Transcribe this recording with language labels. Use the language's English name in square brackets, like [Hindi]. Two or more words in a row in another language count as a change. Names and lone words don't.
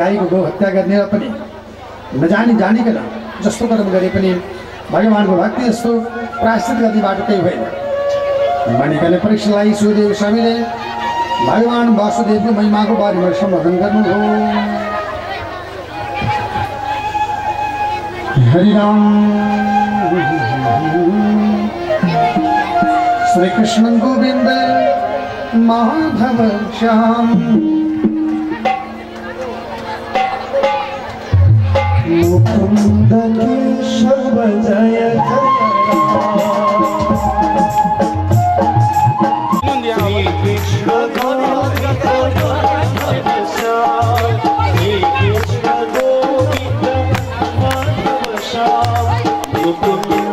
[Nepali] गाईको गो हत्या गर्ने र पनि नजानी जानिकन जस्तो कर्म गरे पनि भगवानको भक्ति जस्तो प्रायश्चित गर्ने बाटो केही भएन भनिकन परीक्षालाई सुदेव स्वामीले भगवान वासुदेवको महिमाको बारेमा सम्बोधन गर्नुभयो। हरिराम श्री कृष्ण गोविंद माधव श्याम मुकुंद केशव जय श्री कृष्ण गोविंद माधव श्याम मुकुंद